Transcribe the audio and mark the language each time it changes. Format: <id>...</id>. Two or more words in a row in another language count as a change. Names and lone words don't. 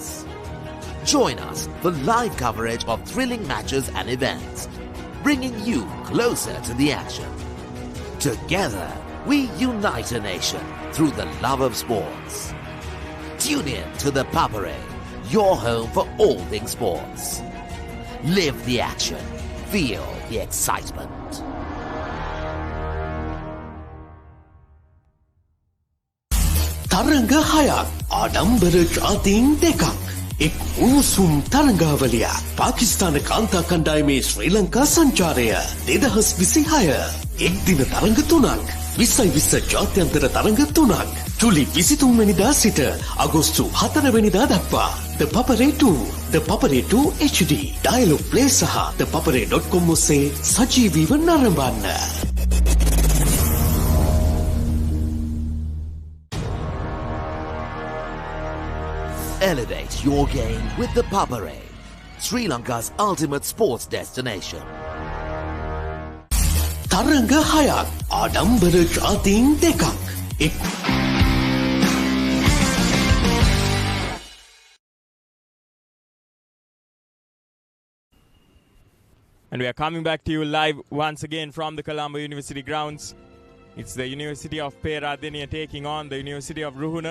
<en>Join us for live coverage of thrilling matches and events, bringing you closer to the action. Together, we unite a nation through the love of sports. Tune in to the Papare, your home for all things sports. Live the action, feel the excitement.</en> <si>තරඟ 6ක් ආඩම්බර ජාතීන් 2ක් එක් උණුසුම් තරඟාවලිය පාකිස්තාන කාන්තා කණ්ඩායමේ ශ්‍රී ලංකා සංචාරය 2026 එක් දින තරඟ 3ක් 20 ජාත්‍යන්තර තරඟ 3ක් ජුලි 23 වෙනිදා සිට අගෝස්තු 4 වෙනිදා දක්වා The Papare 2, The Papare 2 HD, Dialog Play සහ thepapare.com ඔස්සේ සජීවීව නරඹන්න.</si> <en>Elevate your game with the Papare, Sri Lanka's ultimate sports destination.</en> <si>තරඟ 6ක් ආඩම්බර ජාතීන් 2ක් එක්</si> <en>And we are coming back to you live once again from the Colombo University grounds. It's the University of Peradeniya taking on the University of Ruhuna.</en>